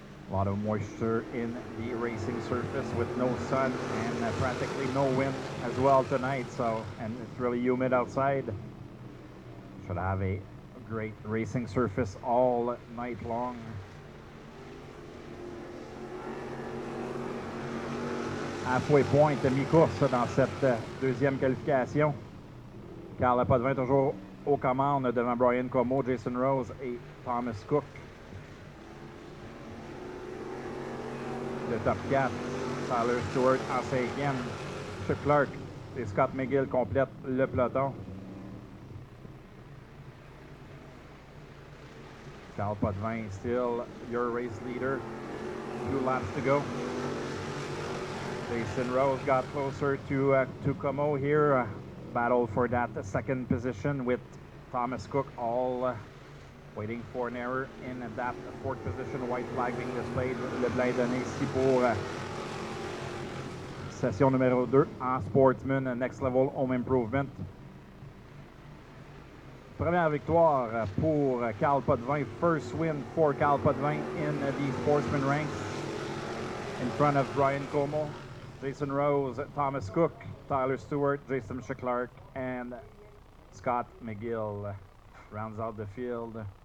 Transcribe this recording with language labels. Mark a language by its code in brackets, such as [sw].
[en] A lot of moisture in the racing surface with no sun and practically no wind as well tonight. So, and it's really humid outside. Should have a great racing surface all night long. Halfway point, [fr] mi-course dans cette deuxième qualification. Cal Potvin toujours aux commandes devant Brian Como, Jason Rose et Thomas Cook. Le top 4, Tyler Stewart en cinquième. Chip Clark et Scott McGill complètent le peloton. [en] Cal Potvin still your race leader. 2 laps to go. Jason Rose got closer to Como here. Battle for that second position with Thomas Cook all waiting for an error in that fourth position. White flag being displayed. [fr] Le blanc est donné ici pour session numéro 2 en Sportsman Next Level Home Improvement. Première victoire pour Cal Potvin. [en] First win for Cal Potvin in the Sportsman ranks in front of Brian Como, Jason Rose, Thomas Cook, Tyler Stewart, Jason Shipclark, and Scott McGill rounds out the field.